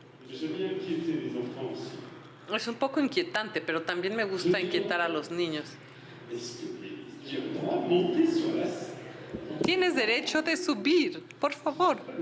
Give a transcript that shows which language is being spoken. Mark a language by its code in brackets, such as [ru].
[fr] J'aime bien inquiéter les enfants aussi. [es] Es un poco inquietante, pero también me gusta inquietar a los niños. [fr] Est-ce que tu as le droit de monter sur la scène? [es] Tienes derecho de subir, por favor.